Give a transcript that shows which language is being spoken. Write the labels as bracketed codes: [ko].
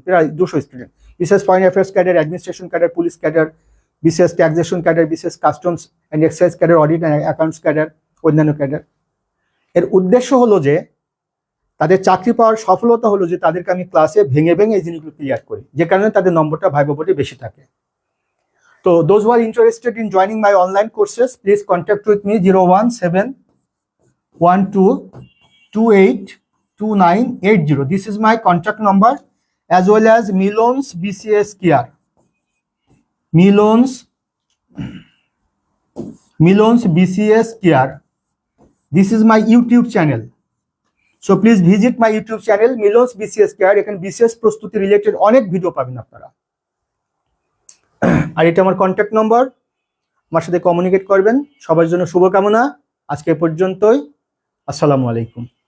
[bn] প্রায় 200 স্টুডেন্ট, বিশেষ foreign affairs cadre, administration cadre, police cadre, বিশেষ ট্যাক্সেশন ক্যাডার, বিশেষ customs and excise cadre, audit and accounts cadre, অন্যান্য cadre. এর উদ্দেশ্য হলো যে তাদের চাকরি পাওয়ার সফলতা হলো যে তাদেরকে আমি ক্লাসে ভেঙে এই জিনিসগুলো ক্লিয়ার করি, যে কারণে তাদের নম্বরটা ভাইবা বোর্ডে বেশি থাকে। [en] তো those who are interested in joining my online courses, please contact with me 01712282980. This is my contact number, as well as Milon's BCS Care. Milon's BCS Care. This is my YouTube channel. So please visit my YouTube channel, Milon's BCS Care. [bn] এখানে BCS প্রস্তুতি related অনেক video পাবেন আপনারা। আর এটা আমার contact number, আমার সাথে communicate করবেন। সবার জন্য শুভকামনা। আজকে পর্যন্তই। আসসালামু আলাইকুম।